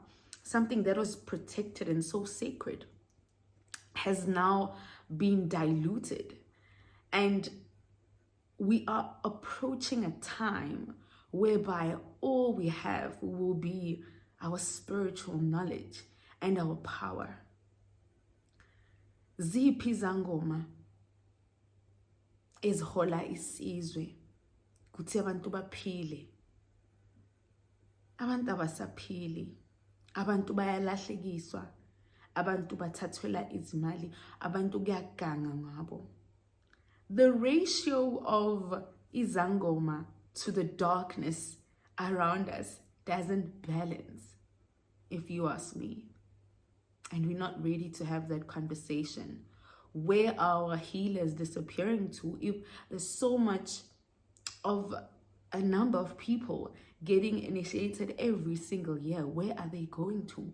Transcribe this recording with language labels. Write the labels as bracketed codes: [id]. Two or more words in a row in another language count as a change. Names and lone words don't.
[en] Something that was protected and so sacred has now been diluted. And we are approaching a time whereby all we have will be our spiritual knowledge. and our power. [zu] Ziphi izangoma ezihola isizwe kuthi abantu baphile? Abantu abasaphili, abantu bayalahlekiswa, abantu bathathwela izimali, abantu kuyaganga ngabo. [en] The ratio of izangoma to the darkness around us doesn't balance, if you ask me. And we're not ready to have that conversation. Where are our healers disappearing to? If there's so much of a number of people getting initiated every single year, where are they going to?